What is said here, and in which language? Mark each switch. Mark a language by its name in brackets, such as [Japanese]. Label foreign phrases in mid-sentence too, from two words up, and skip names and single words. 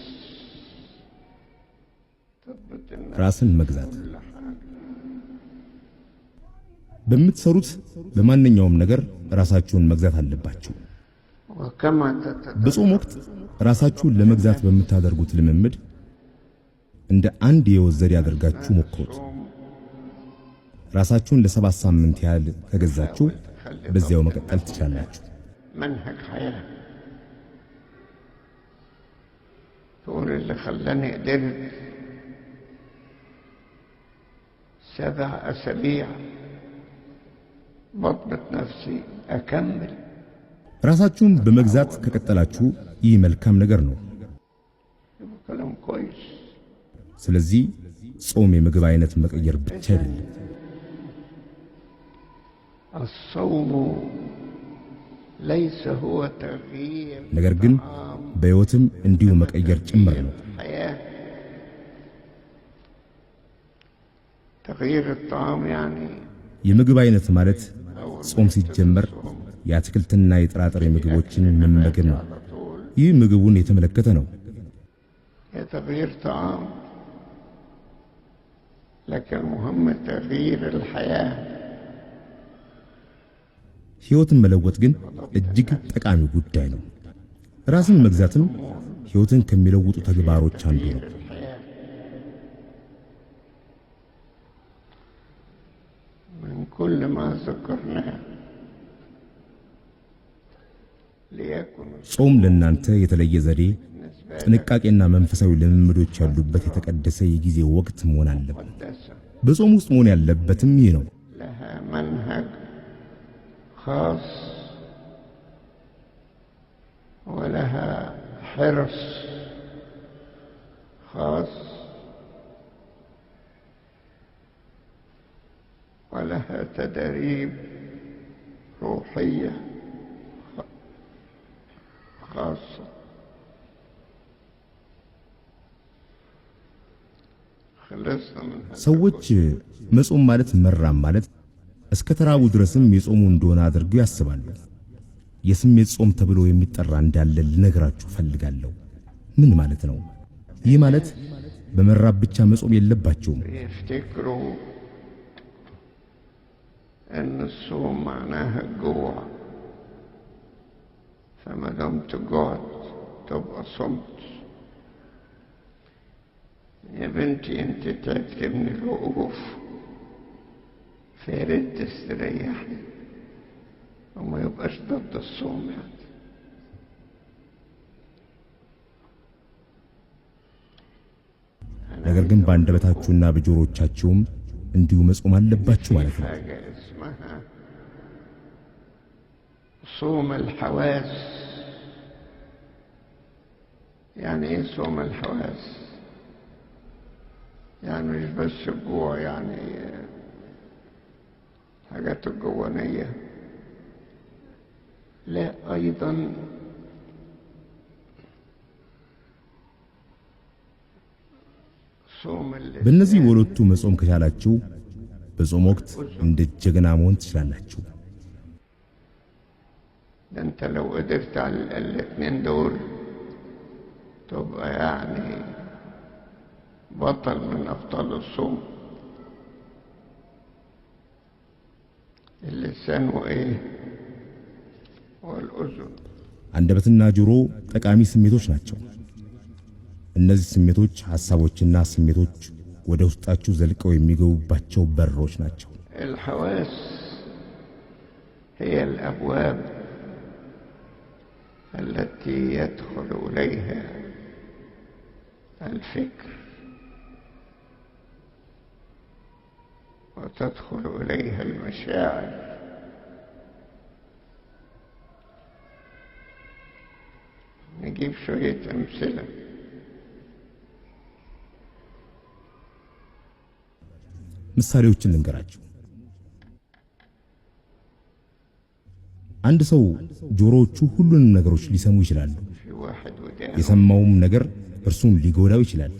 [Amharic] ራስን መግዛት በምትሰሩት በማንኛውም ነገር ራሳችሁን መግዛት አለባችሁ። በጾም ወቅት ራሳችሁን ለመግዛት በምታደርጉት ልምምድ እንደ አንድ የሕይወት ዘዴ አድርጋችሁ ሞክሩት። ራሳችሁን ለ7 ሳምንት ያህል ከገዛችሁ በዚያው መቀጠል ትችላላችሁ። [Arabic] منهج حياة تقول اللي خلاني قدرت 7 أسابيع بضبط نفسي أكمل. [Amharic] ራሳችሁን በመግዛት ከቀጠላችሁ ይህ መልካም ነገር ነው። [Arabic] كلام كويس. [Amharic] ስለዚህ ጾም የምግብ አይነት መቀየር ብቻ አይደለም። [Arabic] الصوم ليس هو تغيير [Amharic] ነገር ግን በሕይወትም እንዲሁ መቀየር ጭምር ነው። [Arabic] تغيير الطعام يعني [Amharic] የምግብ አይነት ማለት ጾም ሲጀመር የአትክልትና የጥራጥሬ ምግቦችን መመገብ ነው። ይህ ምግቡን የተመለከተ ነው። [Arabic] تغيير طعام لكن مهم تغيير الحياة. [Amharic] ሕይወትን መለወጥ ግን እጅግ ጠቃሚ ጉዳይ ነው። ራስን መግዛትም ሕይወትን ከሚለውጡ ተግባሮች አንዱ ነው። [Arabic] من كل ما ذكرناه ليكن [Amharic] ጾም ለእናንተ የተለየ ዘዴ፣ ጥንቃቄና መንፈሳዊ ልምምዶች ያሉበት የተቀደሰ የጊዜ ወቅት መሆን አለበት። በጾም ውስጥ መሆን ያለበትም ይህ ነው። [Arabic] لها منهج خاص ولها حرص خاص ولها تدريب روحية خاصة. [Amharic] ሰዎች መጾም ማለት መራም ማለት እስከ ተራቡ ድረስም የጾሙ እንደሆነ አድርገው ያስባሉ። የስሜት ጾም ተብሎ የሚጠራ እንዳለ ልነግራችሁ ፈልጋለሁ። ምን ማለት ነው? ይህ ማለት በመራብ ብቻ መጾም የለባቸውም። [Arabic] يفتكروا أن الصوم معناها الجوع فما دمت جعت تبقى صمت. يا بنتي انت تعبت من الوقوف، فياريت تستريحي وما يبقاش ضد الصوم يعني. [Amharic] ነገር ግን በአንደበታችሁና በጆሮቻችሁም እንዲሁ መጾም አለባችሁ ማለት ነው። [Arabic] حاجة اسمها صوم الحواس. يعني ايه صوم الحواس؟ يعني مش بس الجوع، يعني حاجات الجوانية، لا أيضا [Amharic] በእነዚህ ወሎቱ መጾም ከቻላችሁ በጾም ወቅት እንደ ጀግና መሆን ትችላላችሁ። [Arabic] انت لو قدرت على الاثنين دول تبقى يعني بطل من ابطال الصوم. اللسان وايه والاذن [Amharic] አንደበትና ጆሮ ጠቃሚ ስሜቶች ናቸው። እነዚህ ስሜቶች ሐሳቦችና ስሜቶች ወደ ውስጣችሁ ዘልቀው የሚገቡባቸው በሮች ናቸው። [Arabic] الحواس هي الابواب التي يدخل إليها الفكر وتدخل إليها المشاعر. نجيب شوية أمثلة. [Amharic] ምሳሌዎችን ልንገራችሁ። አንድ ሰው ጆሮዎቹ ሁሉንም ነገሮች ሊሰሙ ይችላሉ። የሰማውም ነገር እርሱን ሊጎዳው ይችላል።